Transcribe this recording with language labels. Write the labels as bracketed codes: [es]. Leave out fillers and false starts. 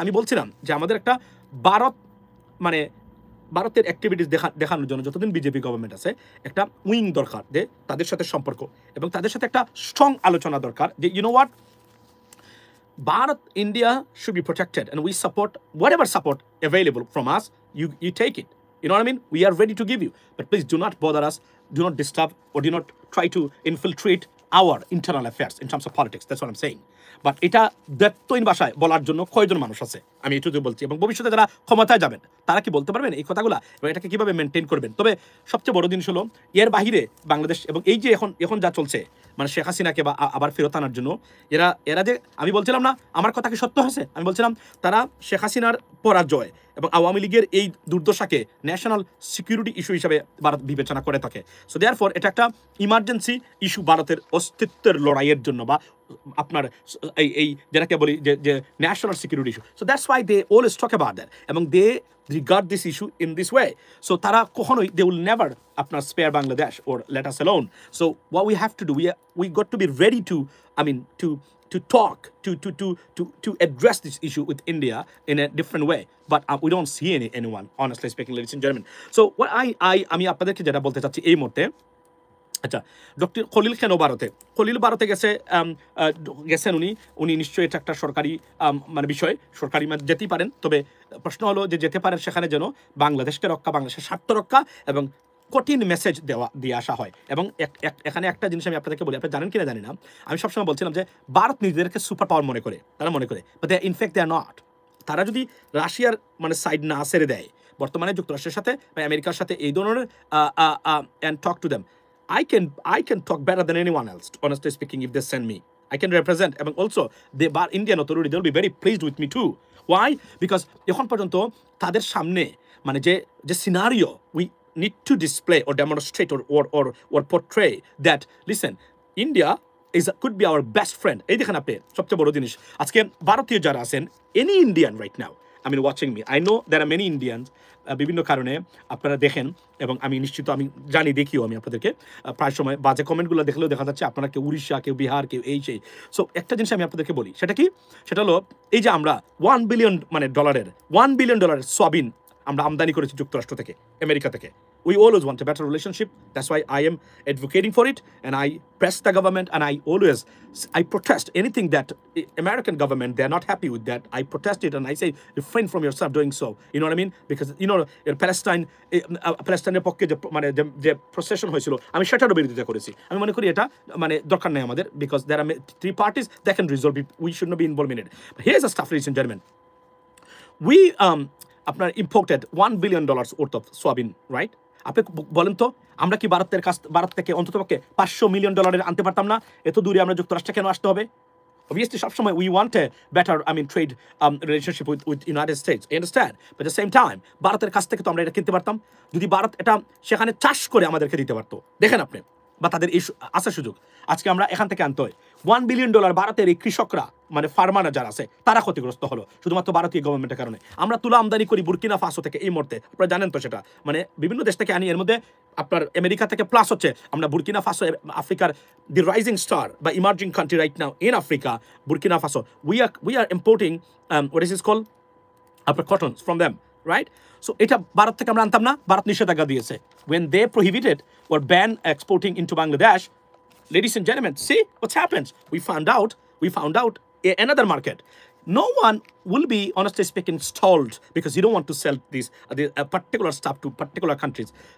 [bn] আমি বলছিলাম যে আমাদের একটা ভারতের অ্যাক্টিভিটিস দেখানোর জন্য যতদিন বিজেপি গভর্নমেন্ট আছে একটা উইং দরকার, যে তাদের সাথে সম্পর্ক এবং তাদের সাথে একটা স্ট্রং আলোচনা দরকার যে [en] You know what, Bharat, India should be protected and we support whatever support available from us, you take it. You know what I mean? We are ready to give you. But please do not bother us, do not disturb or do not try to infiltrate our internal affairs in terms of politics. That's what I'm saying. [bn] But এটা দত্তহীন ভাষায় বলার জন্য কয়জন মানুষ আছে আমি এটুকু বলছি। এবং ভবিষ্যতে যারা ক্ষমতায় যাবেন তারা কি বলতে পারবেন এই কথাগুলো এবং এটাকে কিভাবে মেনটেন করবেন। তবে সবচেয়ে বড় জিনিস হলো এর বাহিরে বাংলাদেশ এবং এই যে এখন যা চলছে মানে শেখ হাসিনাকে বা আবার ফেরত আনার জন্য এরা যে, আমি বলছিলাম না আমার কথা কি সত্য হয়েছে, আমি বলছিলাম তারা শেখ হাসিনার পরাজয় এবং আওয়ামী লীগের এই দুর্দশাকে ন্যাশনাল সিকিউরিটি ইস্যু হিসাবে ভারত বিবেচনা করে থাকে। [en] so therefore [bn] এটা একটা ইমার্জেন্সি ইস্যু ভারতের অস্তিত্বের লড়াইয়ের জন্য বা আপনার এই যেটাকে বলি যে national security issue. [en] So that's why they always talk about that এবং they regard this issue in this way. So [bn] tara kokhonoi [en] they will never apnar spare Bangladesh or let us alone. So what we have to do, we got to be ready to, I mean, to talk, to address this issue with India in a different way. But we don't see anyone, honestly speaking, ladies and gentlemen. So what [bn] আমি আপনাদেরকে যেটা বলতে চাচ্ছি এই মুহূর্তে, আচ্ছা doctor Khalil কেন ভারতে গেছেন উনি নিশ্চয়ই এটা একটা সরকারি মানে বিষয়, সরকারি যেতেই পারেন। তবে প্রশ্ন হলো যে যেতে পারেন সেখানে যেন বাংলাদেশকে রক্ষা, বাংলাদেশের স্বার্থ রক্ষা এবং কঠিন মেসেজ দিয়ে আসা হয়। এবং এখানে একটা জিনিস আমি আপনাদেরকে বলি, আপনি জানেন কিনা জানি না, আমি সবসময় বলছিলাম যে ভারত নিজেদেরকে সুপার পাওয়ার মনে করে, তারা মনে করে, but they in fact they are not. তারা যদি রাশিয়ার মানে সাইড না ছেড়ে দেয় বর্তমানে যুক্তরাষ্ট্রের সাথে বা আমেরিকার সাথে এই ধরনের [en] and talk to them, I can talk better than anyone else, honestly speaking, if they send me. I can represent, and also the Indian authority, they'll be very pleased with me too. Why? Because [bn] এখন পর্যন্ত তাদের সামনে মানে যে scenario [en] we need to display or demonstrate or portray that listen, India could be our best friend. [bn] এই দেখেন আপনি সবচেয়ে বড় জিনিস আজকে ভারতীয় যারা আছেন, [en] any Indian right now, I mean watching me, I know there are many Indians [bn] বিভিন্ন কারণে আপনারা দেখেন এবং আমি নিশ্চিত আমি দেখিও আমি আপনাদেরকে প্রায় সময় বাজে কমেন্টগুলো দেখলেও দেখা যাচ্ছে আপনারা কেউ উড়িষ্যা, কেউ বিহার, কেউ এই সেই। সো একটা জিনিস আমি আপনাদেরকে বলি, সেটা কি, সেটা হলো এই যে আমরা $1 billion সয়াবিন আমরা আমদানি করেছি যুক্তরাষ্ট্র থেকে, আমেরিকা থেকে। [en] We always want a better relationship. That's why I am advocating for it, and I press the government, and I protest anything that American government, they're not happy with that. I protest it, and I say refrain from yourself doing so. You know what I mean? Because you know [bn] Palestine পক্ষে যে procession হয়েছিল আমি সেটারও বিরোধিতা করেছি। আমি মনে করি এটা মানে দরকার নেই আমাদের, [en] because there are 3 parties that can resolve it. We should not be involved in it. But here's the stuff, ladies and gentlemen. We আপনার imported $1 billion worth of soybean, right? [bn] আপনি বলেন তো আমরা কি ভারত থেকে অন্ততপক্ষে $500 million আনতে পারতাম না? এত দূরে আমরা যুক্তরাষ্ট্রে কেন আসতে হবে? [en] Obviously সবসময় we want a better trade relationship with United States, you understand? But at the same time [bn] ভারতের কাছ থেকে তো আমরা এটা কিনতে পারতাম যদি ভারত এটা সেখানে চাষ করে আমাদেরকে দিতে পারতো। দেখেন আপনি, বা তাদের এই আসার সুযোগ আজকে আমরা এখান থেকে আনতে হয়। $1 billion ভারতের এই কৃষকরা মানে ফার্মাররা যারা আছে তারা ক্ষতিগ্রস্ত হলো শুধুমাত্র ভারতীয় গভর্নমেন্টের কারণে। আমরা তুলা আমদানি করি বুর্কিনা ফাসো থেকে এই মুহূর্তে, আপনারা জানেন তো সেটা, মানে বিভিন্ন দেশ থেকে আনি। এর মধ্যে আপনার আমেরিকা থেকে প্লাস হচ্ছে আমরা বুর্কিনা ফাসো, আফ্রিকার দি রাইজিং স্টার বা emerging country right now in Africa, Burkina Faso, [en] we are importing what is this called [bn] আপনার cotton [en] from them, right? [bn] So এটা ভারত থেকে আমরা আনতাম না, ভারত নিষেধাজ্ঞা দিয়েছে। [en] When they prohibited or banned exporting into Bangladesh, ladies and gentlemen, see what's happened. We found out another market. No one will be, honestly speaking, stalled because you don't want to sell this particular stuff to particular countries.